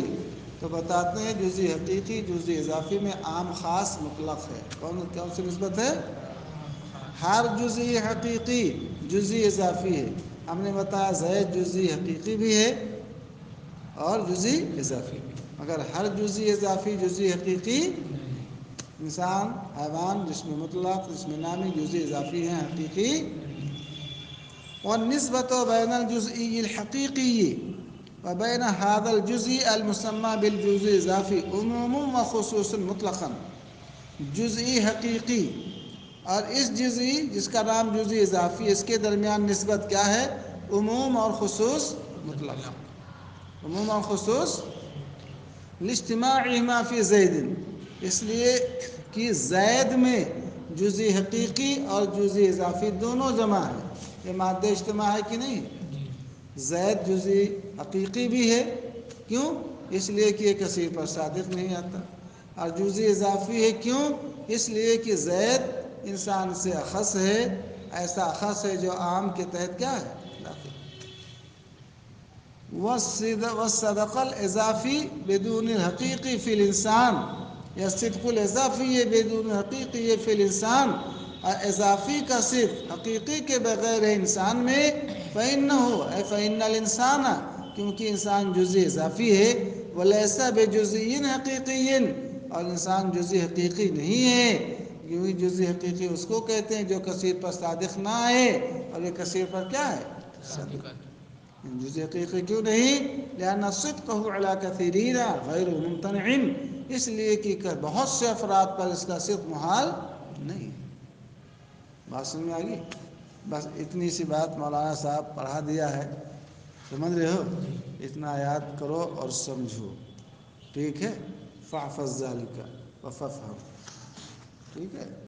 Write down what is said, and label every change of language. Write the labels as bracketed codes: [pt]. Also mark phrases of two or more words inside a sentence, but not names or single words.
[ur] تو بتاتے ہیں جزئی حقیقی جزئی اضافی میں عام خاص مطلق ہے. کون سی نسبت ہے؟ ہر جزئی حقیقی جزئی اضافی ہے. ہم نے بتایا زید جزئی حقیقی بھی ہے اور جزئی اضافی بھی، مگر ہر جزئی اضافی جزئی حقیقی. انسان، حیوان، جسم مطلق، جسم نامی جزئی اضافی ہیں، حقیقی. [ar] والنسبة بين الجزئی الحقیقی وبين هذا الجزء المسمى بالجزء اضافی عموم و خصوص مطلقاً. [ur] جزئی حقیقی اور اس جزئی جس کا نام جزئی اضافی، اس کے درمیان نسبت کیا ہے؟ عموم اور خصوص مطلق. عموم اور خصوص [ar] لاجتماعهما فی زید، [ur] اس لیے کہ زید میں جزئی حقیقی اور جزئی اضافی دونوں جمع ہیں. یہ مادہ اجتماع ہے کہ نہیں؟ زید جزئی حقیقی بھی ہے، کیوں؟ اس لیے کہ یہ کثیر پر صادق نہیں آتا. اور جزئی اضافی ہے، کیوں؟ اس لیے کہ زید انسان سے اخص ہے، ایسا اخص ہے جو عام کے تحت کیا ہے؟ [ar] داخل. والصدق الاضافی بدون الحقیقی فی الانسان، یا صدق الاضافی بدون حقیقی فی الانسان، [ur] اور اضافی کا صرف حقیقی کے بغیر ہے انسان میں. فإنه اے [ar] فإن الانسان، [ur] کیونکہ انسان جزئی اضافی ہے. [ar] ولیس بجزئی حقیقی، [ur] اور انسان جزئی حقیقی نہیں ہے. کیونکہ جزئی حقیقی اس کو کہتے ہیں جو کثیر پر صادق نہ ہے، اور یہ کثیر پر کیا ہے؟ صادق. جزئی حقیقی کیوں نہیں؟ [ar] لأن صدقه على كثيرين غير ممتنع، [ur] اس لیے کہ بہت سے افراد پر اس کا صدق محال نہیں ہے۔ بات سمجھ میں آ گئی؟ بس اتنی سی بات مولانا صاحب پڑھا دیا ہے، سمجھ رہے ہو؟ اتنا یاد کرو اور سمجھو، ٹھیک ہے؟ [ar] فاحفظ ذالک وففہم، [ur] ٹھیک ہے؟